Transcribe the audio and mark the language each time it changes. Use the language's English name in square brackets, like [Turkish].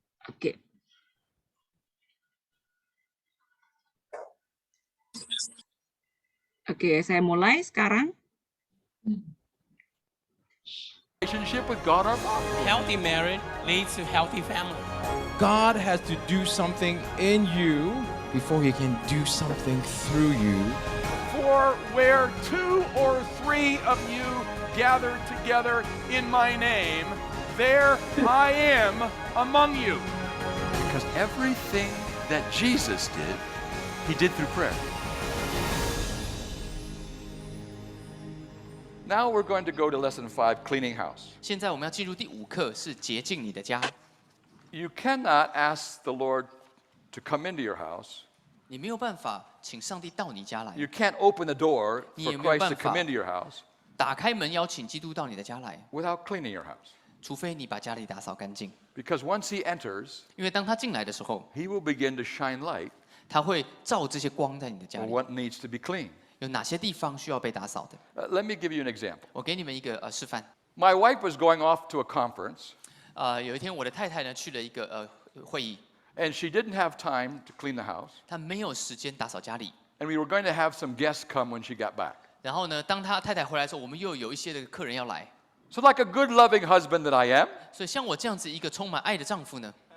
[Indonesian] Oke. Oke, saya mulai sekarang. [English] Relationship with God our Father. Healthy marriage leads to healthy family. God has to do something in you before he can do something through you. For where 2 or 3 of you gather together in my name, there I am among you. Because everything that Jesus did, he did through prayer. Now we're going to go to lesson 5, cleaning house. [Chinese] 现在我们要进入第5课，是洁净你的家。 [English] You cannot ask the Lord to come into your house. [Chinese] 你没有办法请上帝到你家来， [English] You can't open the door [Chinese] 你 [English] for [Chinese] 也没有 [English] Christ to [Chinese] 办法 [English] come into your house [Chinese] 打开门邀请基督到你的家来， [English] without cleaning your house. [Chinese] 除非你把家里打扫干净。 [English] Because once he enters, [Chinese] 因为当他进来的时候， [English] he will begin to shine light [Chinese] 他会照这些光在你的家 [English] on [Chinese] 里。 [English] what needs to be clean. [Chinese] 有哪些地方需要被打扫的？ [English] Let me give you an example. [Chinese] 我给你们一个示范。 [English] My wife was going off to a conference, [Chinese] 有一天我的太太呢去了一个会议， [English] and she didn't have time to clean the house. [Chinese] 她没有时间打扫家里。 [English] And we were going to have some guests come when she got back. [Chinese] 然后呢，当她太太回来的时候，我们又有一些的客人要来。 [English] So, like a good, loving husband that I am, [Chinese] 所以像我这样子一个充满爱的丈夫呢，